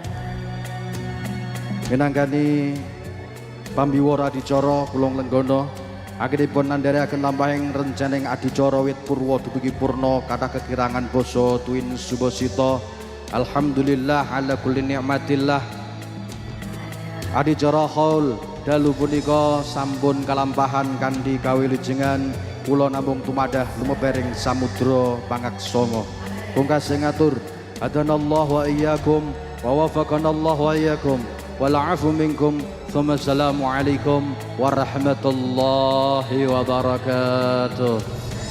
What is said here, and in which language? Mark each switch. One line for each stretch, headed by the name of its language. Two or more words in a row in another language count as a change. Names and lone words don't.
Javanese: Minangkani pambiwara adicara kula nglenggana akhiripun nandharaken lampahing rencaning adicara wit purwa dumugi purna kathah kekirangan basa tuwin subasita.
Arabic: الحمد لله على كل نعمة الله.
Javanese: Adicara haul dalu punika sampun kalampahan kanthi kawilujengan kula namung tumadah lumebering samudra pangaksama. Pungkasing ngatur
Arabic: أعاننا الله وإياكم ووفقنا الله وإياكم والعفو منكم. السلام عليكم ورحمة الله وبركاته.